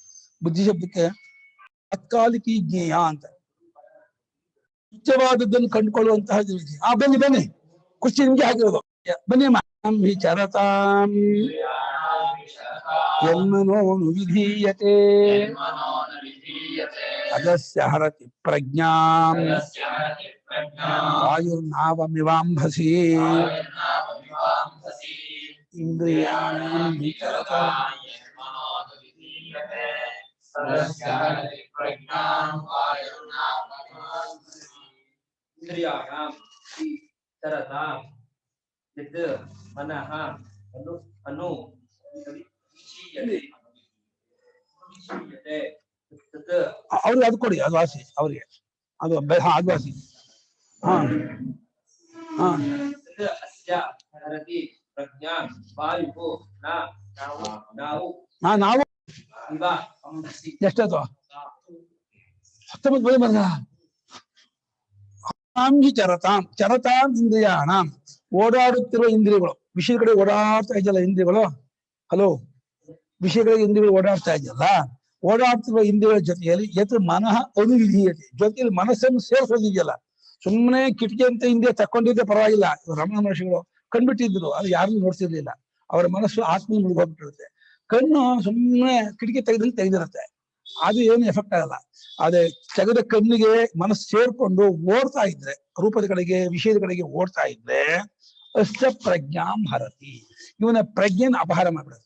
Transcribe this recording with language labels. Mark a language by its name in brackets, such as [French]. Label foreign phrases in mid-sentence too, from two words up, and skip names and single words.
[Kannada] ಬುದ್ಧಿ ಶಬ್ದಕ್ಕೆ ತಾತ್ಕಾಲಿಕ ಜ್ಞೇಯ ಅಂತ, ಸತ್ಯವಾದದ್ದನ್ನು ಕಂಡುಕೊಳ್ಳುವಂತಹ ಬನ್ನಿ ಬನ್ನಿ, ಕುರ್ಚಿ ನಿಮ್ಗೆ ಹಾಕಿರೋದು, ಬನ್ನಿ ಅಮ್ಮ. [Sanskrit] ವಿಚರತಾಂ ಯನ್ಮನೋನು ವಿಧೀಯತೆ ಅಗಸ್ಯ ಹರತಿ ಪ್ರಜ್ಞಾಂ ವಾಯುರ್ನಾವಮಿವಾಂಭಸಿ ಇಂದ್ರಿಯಾಣಾಂ ವಿಚರತಾಂ ಇಂದ್ರಿಯಾಣಾಂ ವಿಚರತಾಂ ಯತ್ ಮನಃ ಅನು [Kannada] ಅವ್ರಿಗೆ ಅದು ಕೊಡಿ, ಅದು ವಾಸಿ ಅವ್ರಿಗೆ, ಅದು ಅದು ವಾಸಿ. ನಾವು ಎಷ್ಟದು 19 ಬಳಿ ಬಂದ. [Sanskrit] ಚರತಾಂ ಚರತಾಂ ಇಂದ್ರಿಯಾಣಾಂ, [Kannada] ಓಡಾಡುತ್ತಿರುವ ಇಂದ್ರಿಯಗಳು, ವಿಷಯ ಕಡೆ ಓಡಾಡ್ತಾ ಇದೆಯಲ್ಲ ಇಂದ್ರಿಯಗಳು. ಹಲೋ, ವಿಷಯಗಳಿಗೆ ಇಂದ್ರಿಯಗಳು ಓಡಾಡ್ತಾ ಇದೆಯಲ್ಲ, ಓಡಾಡ್ತಿರುವ ಇಂದ್ರಿಯಗಳ ಜೊತೆಯಲ್ಲಿ [Sanskrit] ಯತ್ ಮನಃ ಅನುವಿಧೀಯತೆ, [Kannada] ಜೊತೆಯಲ್ಲಿ ಮನಸ್ಸನ್ನು ಸೇರಿಸೋದಿದೆಯಲ್ಲ. ಸುಮ್ಮನೆ ಕಿಟಕಿ ಅಂತ ಇಂದ್ರಿಯ ತಕ್ಕೊಂಡಿದ್ದೆ ಪರವಾಗಿಲ್ಲ. ರಮಣ ಮಹರ್ಷಿಗಳು ಕಂಡುಬಿಟ್ಟಿದ್ರು, ಅದು ಯಾರನ್ನೂ ನೋಡ್ತಿರ್ಲಿಲ್ಲ. ಅವರ ಮನಸ್ಸು ಆತ್ಮ ಮುಳುಗೋಗ್ಬಿಟ್ಟಿರುತ್ತೆ. ಕಣ್ಣು ಸುಮ್ಮನೆ ಕಿಟಕಿ ತೆಗೆದಿರುತ್ತೆ, ಅದು ಏನು ಎಫೆಕ್ಟ್ ಆಗಲ್ಲ. ಅದೇ ತೆಗೆದ ಕಣ್ಣಿಗೆ ಮನಸ್ಸು ಸೇರ್ಕೊಂಡು ಓಡ್ತಾ ಇದ್ರೆ, ರೂಪದ ಕಡೆಗೆ, ವಿಷಯದ ಕಡೆಗೆ ಓಡ್ತಾ ಇದ್ರೆ ಅಷ್ಟ [Sanskrit] ಪ್ರಜ್ಞಾಂ ಹರತಿ, [Kannada] ಇವನ ಪ್ರಜ್ಞೆನ ಅಪಹಾರ ಮಾಡ್ಬಿಡುತ್ತೆ.